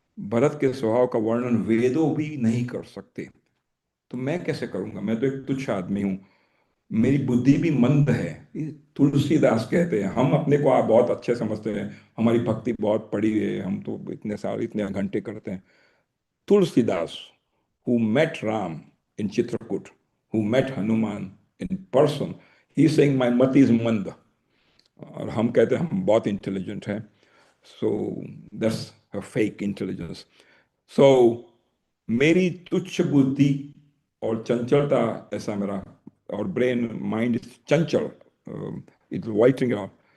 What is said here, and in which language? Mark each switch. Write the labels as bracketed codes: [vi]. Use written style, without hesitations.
[hi] भरत के स्वभाव का वर्णन वेदों भी नहीं कर सकते, तो मैं कैसे करूंगा? मैं तो एक तुच्छ आदमी हूं, मेरी बुद्धि भी मंद है। ये तुलसीदास कहते हैं। हम अपने को आप बहुत अच्छे समझते हैं, हमारी भक्ति बहुत पड़ी है, हम तो इतने साल इतने घंटे करते हैं। [en] Tulsidas, who met Ram in Chitrakoot, who met Hanuman in person, he is saying my mati is manda, [hi] और हम कहते हैं हम बहुत इंटेलिजेंट हैं, [en] so that's a fake intelligence. [hi] So मेरी तुच्छ बुद्धि और चंचलता, ऐसा मेरा, और [en] Brain mind is चंचल, it's waiting out.